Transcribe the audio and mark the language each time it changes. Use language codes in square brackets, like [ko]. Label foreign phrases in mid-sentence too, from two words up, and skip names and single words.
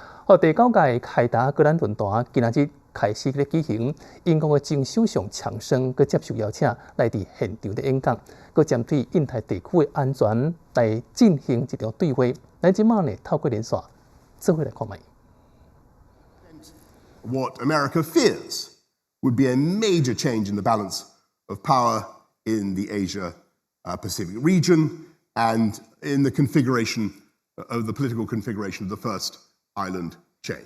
[nan] 第9届凯达格兰论坛今仔日开始咧举行，英国嘅前首相强生佮接受邀请来伫现场咧演讲，佮针对印太地区嘅安全来进行一场对话。咱即马呢透过连线，做伙来看卖。 [en] What America fears would be a major change in the balance of power in the Asia-Pacific region and in the configuration of the political configuration of the first island chain.